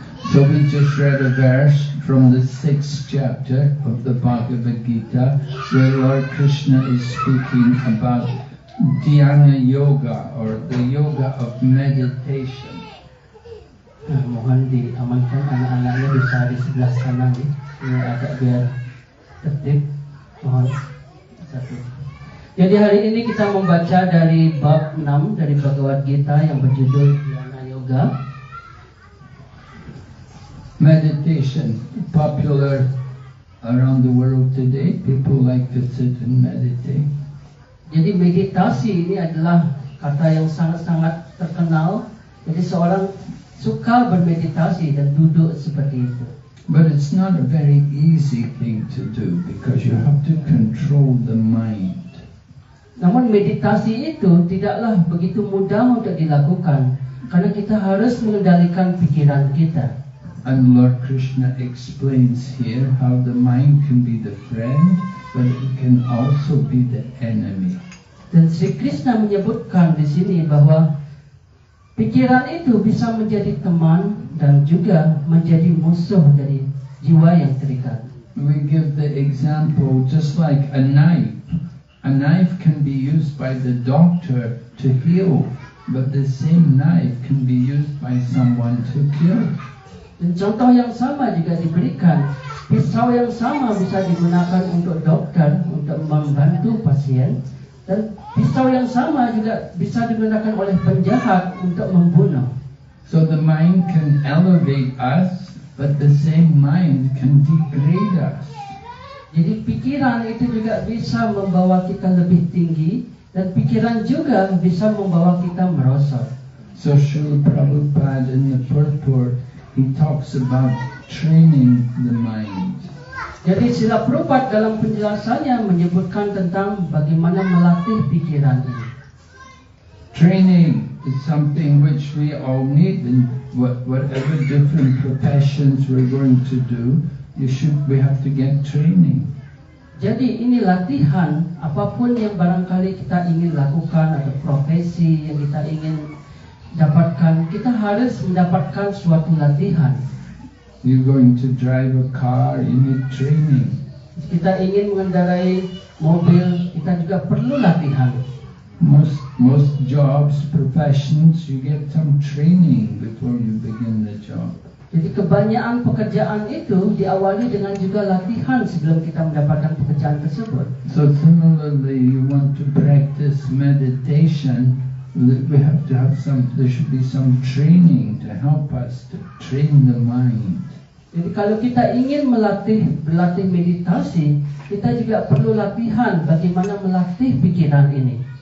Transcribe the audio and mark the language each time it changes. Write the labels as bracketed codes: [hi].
[en] So we just read a verse from the 6th chapter of the Bhagavad Gita where Lord Krishna is speaking about Dhyana Yoga or the yoga of meditation. [id] Mohon diamankan anak-anaknya bisa di sebelah sana nih. Ini agak biar tertib. Mohon satu. Jadi hari ini kita membaca dari bab 6 dari Bhagavad Gita yang berjudul Dhyana Yoga. [en] Meditation, popular around the world today. People like to sit and meditate. [id] Jadi meditasi ini adalah kata yang sangat-sangat terkenal. Jadi seorang suka bermeditasi dan duduk seperti itu. [en] But it's not a very easy thing to do because you have to control the mind. [id] Namun meditasi itu tidaklah begitu mudah untuk dilakukan karena kita harus mengendalikan pikiran kita. [en] And Lord Krishna explains here how the mind can be the friend, but it can also be the enemy. [id] Dan Sri Krishna menyebutkan di sini bahwa pikiran itu bisa menjadi teman, dan juga menjadi musuh dari jiwa yang terikat. [en] We give the example just like a knife. A knife can be used by the doctor to heal, but the same knife can be used by someone to kill. [id] Dan contoh yang sama juga diberikan. Pisau yang sama bisa digunakan untuk dokter untuk membantu pasien, dan pisau yang sama juga bisa digunakan oleh penjahat untuk membunuh. [en] So the mind can elevate us, but the same mind can degrade us. [id] Jadi pikiran itu juga bisa membawa kita lebih tinggi, dan pikiran juga bisa membawa kita merosot. [en] So Srila Prabhupada in the purport, he talks about training the mind. [id] Jadi Srila Prabhupada dalam penjelasannya menyebutkan tentang bagaimana melatih pikiran ini. [en] Training is something which we all need in whatever different professions we're going to do. We have to get training. [id] Jadi ini latihan, apapun yang barangkali kita ingin lakukan atau profesi yang kita ingin dapatkan, kita harus mendapatkan suatu latihan. [en] You're going to drive a car, you need training. [id] Kita ingin mengendarai mobil, kita juga perlu latihan. [en] Most jobs, professions, you get some training before you begin the job. [id] Jadi kebanyakan pekerjaan itu diawali dengan juga latihan sebelum kita mendapatkan pekerjaan tersebut. [en] So similarly, you want to practice meditation, we have to have there should be some training to help us to train the mind. [id] Jadi kalau kita ingin berlatih meditasi, kita juga perlu latihan bagaimana melatih pikiran ini.